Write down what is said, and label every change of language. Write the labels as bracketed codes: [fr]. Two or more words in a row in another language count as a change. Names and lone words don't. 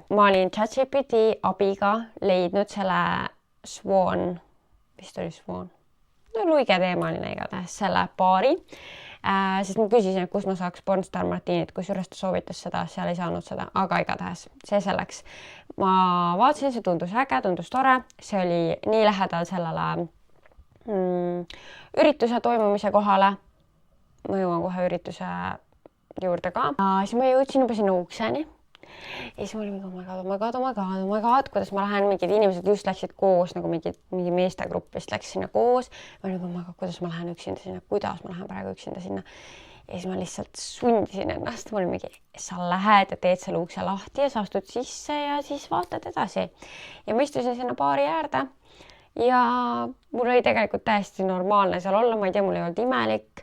[et] Ma olin ChatGPT abiga leidnud selle Swan, vist oli Swan, luige teemaline igatahes selle baari, sest ma küsisin, et kus ma saaks Pornstar Martinit, kusjuures ta soovitas seda, seal ei saanud seda, aga igatahes see selleks. Ma vaatasin, see tundus äge, tundus tore, see oli nii lähedal sellele ürituse toimumise kohale. Ma jõuan kohe ürituse juurde ka. Siis ma jõudsin juba sinna ukseni. Ja siis ma olin [en] oh my god, [et] kuidas ma lähen, mingid inimesed just läksid koos, nagu mingi meestegruppist läks sinna koos. Ma olin [en] oh my god, [et] kuidas ma lähen üksinda sinna, kuidas ma lähen praegu üksinda sinna. Ja siis ma lihtsalt sundisin ennast. Ma olin mingi, sa lähed ja teed selle ukse lahti ja sa astud sisse ja siis vaatad edasi. Ja ma istusin sinna baari äärde. Ja mul oli tegelikult täiesti normaalne seal olla, ma ei tea, mul ei olnud imelik.